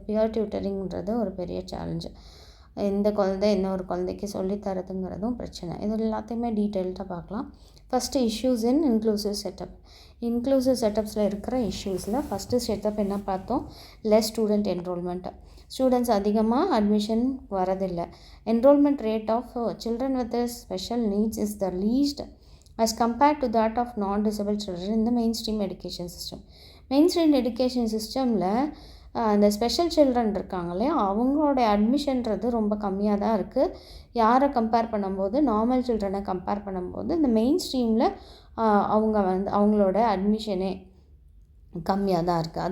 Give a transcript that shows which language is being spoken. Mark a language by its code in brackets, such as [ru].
[ta] Pier டியூட்டரிங்கிறது ஒரு பெரிய challenge. இந்த குழந்தை இன்னொரு குழந்தைக்கு சொல்லித்தரதுங்கிறதும் பிரச்சனை. இது எல்லாத்தையுமே டீட்டெயில்டாக பார்க்கலாம். [en] First issues in inclusive setup. [ta] இன்க்ளூசிவ் செட்டப்ஸில் இருக்கிற இஷ்யூஸில் ஃபஸ்ட்டு செட்டப் என்ன பார்த்தோம்? [en] Less student enrolment. [ta] ஸ்டூடெண்ட்ஸ் அதிகமாக அட்மிஷன் வரதில்லை. [en] Enrolment rate of children with special needs is the least as compared to that of non-disabled children in the mainstream education system. [ta] Mainstream education சிஸ்டமில் அந்த special children இருக்காங்களே அவங்களோட அட்மிஷன்றது ரொம்ப கம்மியாக தான் இருக்குது. யாரை கம்பேர் பண்ணும்போது, நார்மல் சில்ட்ரனை கம்பேர் பண்ணும்போது இந்த மெயின் ஸ்ட்ரீமில் அவங்க வந்து அவங்களோட அட்மிஷனே கம்மியாக தான் இருக்குது.